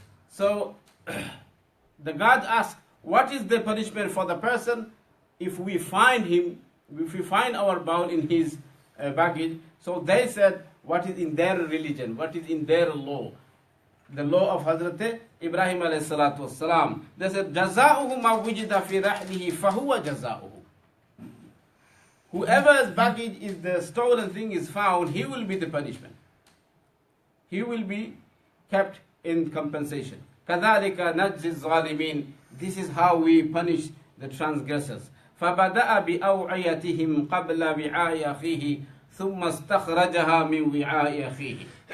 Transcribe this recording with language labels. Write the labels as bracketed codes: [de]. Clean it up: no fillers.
[en] So the God asked, what is the punishment for the person if we find him, if we find our bowl in his baggage? So they said, what is in their religion, what is in their law? The law of Hazrat Ibrahim alayhi salatu wasalam. They said, [ar] جَزَاؤُهُ مَا وُجِدَ فِي رَحْلِهِ فَهُوَ جَزَاؤُهُ. [en] Whoever's baggage is the stolen thing is found, he will be the punishment. He will be kept in compensation. [ar] كَذَلِكَ نَجْزِي الظَّالِمِينَ. [en] This is how we punish the transgressors. [ar] فَبَدَأَ بِأَوْعِيَتِهِمْ قَبْلَ وِعَاءِ أَخِيهِ ثُمَّ اسْتَخْرَجَهَا مِنْ وِعَاءِ أَخِيهِ.